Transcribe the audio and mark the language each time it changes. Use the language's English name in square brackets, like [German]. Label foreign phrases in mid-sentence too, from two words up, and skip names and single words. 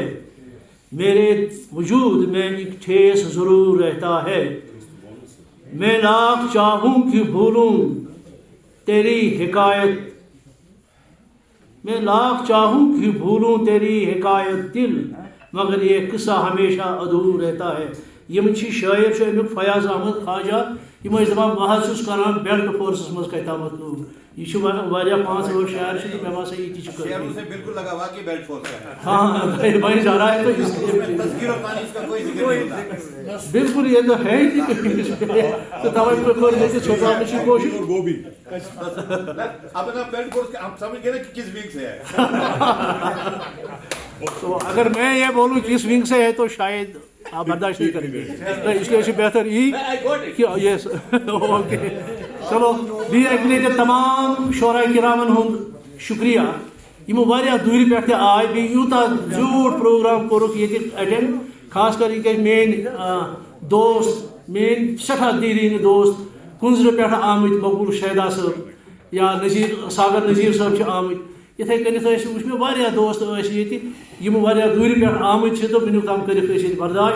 [Urdu] میرے وجود میں ایک ٹھیس ضرور رہتا ہے. میں لاکھ چاہوں کہ بھولوں تیری حکایت, میں لاکھ چاہوں کہ بھولوں تیری حکایت دل, مگر یہ قصہ ہمیشہ ادھور رہتا ہے. [Kashmiri] یم چھ شاعر چھُ امیُک فیاض احمد خواجہ, یم ٲسۍ دپان بہٕ حظ چھُس کران بیلٹ فورسس منٛز کتامتھ لوٗکھ, یہ واریاہ 5-8 شاعر تو مے باسان یہ [Urdu] شعروں سے بالکل لگا ہوا کہ بیلٹ فورس کا ہے. ہاں بھائی جا رہا ہے تو اس لیے تذکیر و تانیث کا کوئی ذکر نہیں ہوتا. بالکل یہ تو ہے ہی تو توجہ کر دیتے چھوٹا کی کوشش. اب نا بیلٹ فورس ہم سمجھ گئے نا کہ کس ویک سے ہے. تو اگر میں یہ بولوں کس ونگ سے ہے تو شاید آپ برداشت نہیں کریں گے, تو اس لیے بہتر یہ کہ [English] yes okay. [Kashmiri] چلو بیٚیہِ تمام شعراء کرامن ہُنٛد شکریہ یِمو واریاہ دوٗرِ پٮ۪ٹھ تہِ آے بیٚیہِ یوٗتاہ زیوٗٹھ پروگرام کوٚرُکھ ییٚتہِ اٮ۪ٹٮ۪نڈ, خاص کر یہِ کیٛازِ میٛٲنۍ دوست میٛٲنۍ سٮ۪ٹھاہ دیٖرینہِ دوست کُنزرٕ پٮ۪ٹھ آمٕتۍ مقبوٗل شیدا صٲب یا نذیٖر ساگر نذیٖر صٲب چھِ آمٕتۍ, یِتھَے کٔنٮ۪تھ ٲسۍ وٕچھ مےٚ واریاہ دوست ٲسۍ ییٚتہِ یِم واریاہ دوٗرِ پٮ۪ٹھ آمٕتۍ چھِ تہٕ وٕنیُک تام کٔرِکھ أسۍ ییٚتہِ برداشت.